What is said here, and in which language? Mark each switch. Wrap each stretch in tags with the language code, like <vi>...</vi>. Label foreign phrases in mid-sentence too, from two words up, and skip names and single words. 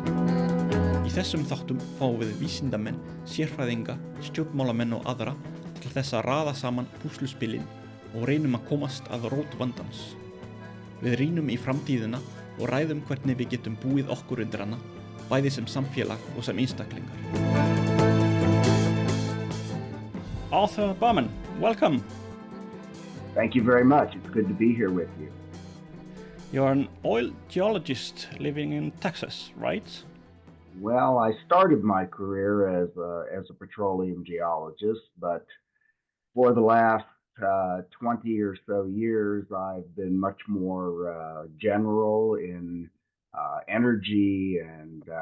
<is>Í þessum þáttum fáum við vísindamenn, sérfræðinga, stjórnmálamenn og aðra til þess að raða saman púsluspilin og reynum að komast að rót vandans. Við rýnum í framtíðina og ræðum hvernig við getum búið okkur undir hana, bæði sem samfélag og sem einstaklingar.</is> <en>Arthur Berman, welcome. Thank you very much. It's good to be here with you. You're an oil geologist living in Texas, right? Well, I started my career as a petroleum geologist, but for the last 20 or so years, I've been much more general in energy and</en>